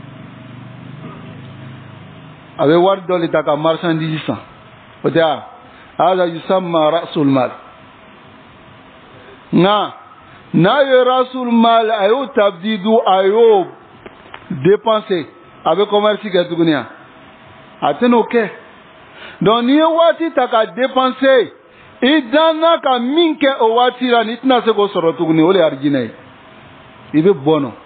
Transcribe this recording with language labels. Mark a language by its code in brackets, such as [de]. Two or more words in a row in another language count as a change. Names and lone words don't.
[bm] a bɛ wari dɔ de ta ka marchandise san o tɛ a [ar] hada yusamma rasul mal [bm] nka n'a ye [ar] rasul mal [bm] a y'o tabdidu a y'o dépenser a bɛ commerce kɛ tuguni a tɛ n'o kɛ donc n'i ye waati ta ka dépenser i danna ka min kɛ o waati la n'i tɛna se k'o sɔrɔ tuguni o de ye arijinɛ ye i bɛ bɔ nɔ